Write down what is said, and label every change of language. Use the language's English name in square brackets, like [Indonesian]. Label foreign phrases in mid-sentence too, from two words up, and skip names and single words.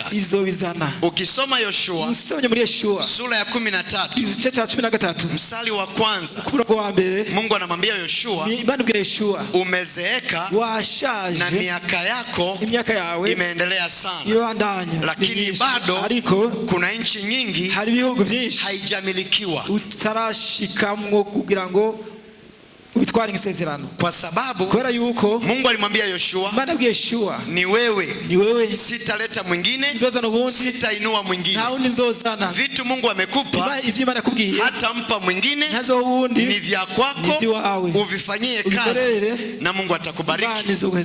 [Swahili] Ukisoma Yoshua sura ya 13 mstari wa kwanza, Mungu anamwambia Yoshua, umezeeka na miaka yako imeendelea sana, lakini bado kuna nchi nyingi haijamilikiwa, [Rundi] utarashikamwo kugira ngo ubitware nk'isezerano. [Swahili] Kwa sababu Mungu alimwambia Yoshua, ni wewe, sitaleta mwingine, sitainua mwingine. Vitu Mungu amekupa, hata mpa mwingine, ni vya kwako, uvifanyie kazi na Mungu atakubariki.